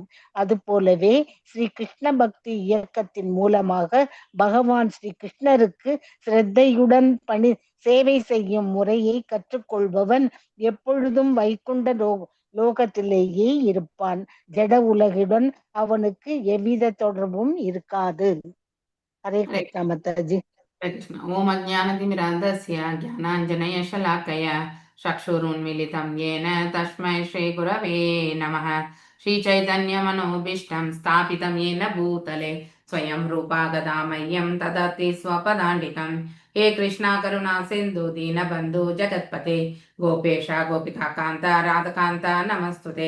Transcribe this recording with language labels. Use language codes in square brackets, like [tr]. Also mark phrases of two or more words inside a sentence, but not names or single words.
[ta] அதுபோலவே ஸ்ரீ கிருஷ்ண பக்தி இயக்கத்தின் மூலமாக பகவான் ஸ்ரீ கிருஷ்ணருக்கு சிரத்தையுடன் சேவை செய்யும் முறையை கற்றுக்கொள்பவன் எப்பொழுதும் வைகுண்ட லோகத்திலேயே இருப்பான். ஜட உலகுடன் அவனுக்கு எவ்வித தொடர்பும் இருக்காது. ஹரே கிருஷ்ணா மாதாஜி. [sa] ॐ अज्ञानतिमिरान्धस्य ज्ञानाञ्जनशलाकया चक्षुरुन्मीलितम् येन तस्मै श्रीगुरवे नमः. श्रीचैतन्यमनोभीष्टं स्थापितं येन भूतले स्वयं रूपा गदा मह्यं ददति स्वपदान्तिकं. हे कृष्णा करुणा सिन्धु दीनबन्धु जगत्पते गोपेश गोपिकान्त राधकान्त नमस्तुते.